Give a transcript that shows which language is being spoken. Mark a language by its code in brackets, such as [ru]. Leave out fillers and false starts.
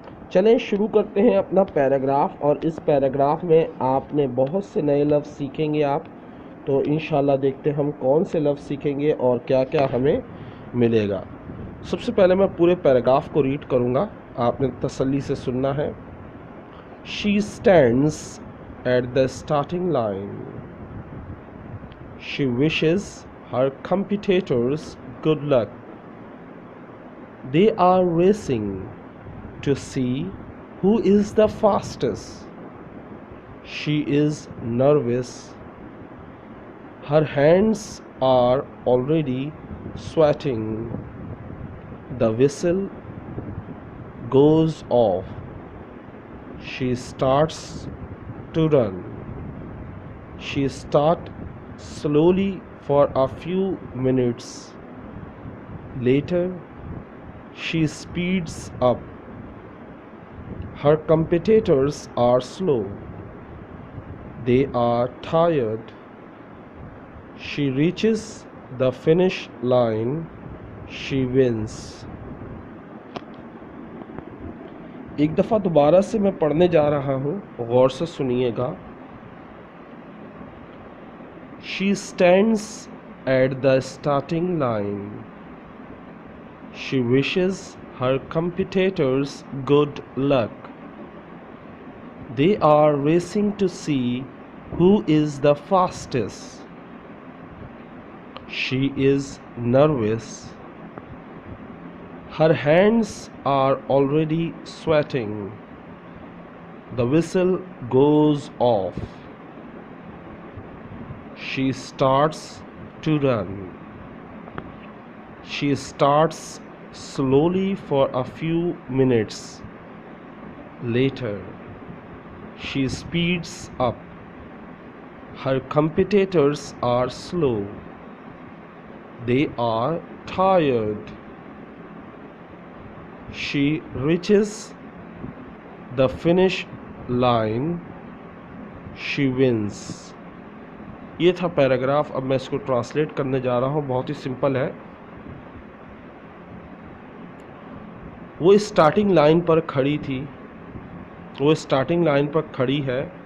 [ur] چلیں شروع کرتے ہیں اپنا پیراگراف، اور اس پیراگراف میں آپ نے بہت سے نئے لفظ سیکھیں گے. آپ تو انشاءاللہ دیکھتے ہیں ہم کون سے لفظ سیکھیں گے اور کیا کیا ہمیں ملے گا. سب سے پہلے میں پورے پیراگراف کو ریڈ کروں گا، آپ نے تسلی سے سننا ہے. [en] She stands at the starting line. She wishes her competitors good luck. They are racing to see who is the fastest. She is nervous. Her hands are already sweating. The whistle goes off. She starts to run. She starts slowly for a few minutes. Later, she speeds up. Her competitors are slow. They are tired. She reaches the finish line. She wins. [ur] ایک دفعہ دوبارہ سے میں پڑھنے جا رہا ہوں، غور سے سنیے گا. [en] She stands at the starting line. She wishes her competitors good luck. They are racing to see Who is the fastest? She is nervous. Her hands are already sweating. The whistle goes off. She starts to run. She starts slowly for a few minutes. Later, she speeds up. Her competitors are slow. They are tired. She reaches the finish line. She wins. [ur] یہ تھا paragraph. اب میں اس کو translate کرنے جا رہا ہوں. بہت ہی سمپل ہے. وہ اسٹارٹنگ لائن پر کھڑی تھی. وہ اسٹارٹنگ لائن پر کھڑی ہے.